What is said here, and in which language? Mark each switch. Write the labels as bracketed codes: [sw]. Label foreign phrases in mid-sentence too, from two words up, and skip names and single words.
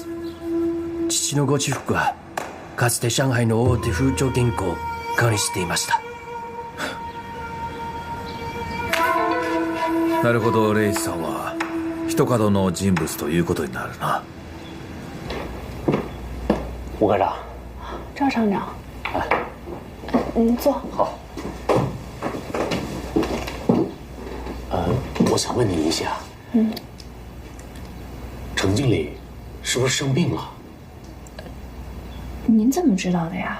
[ja] 父のご父福はかつて上海の大手風潮銀行を管理していました。なるほど、レイジさんは一角の人物ということになるな。 [zh] 吴科长，赵厂长，您坐。好。我想问您一下，程经理是不是生病了？您怎么知道的呀？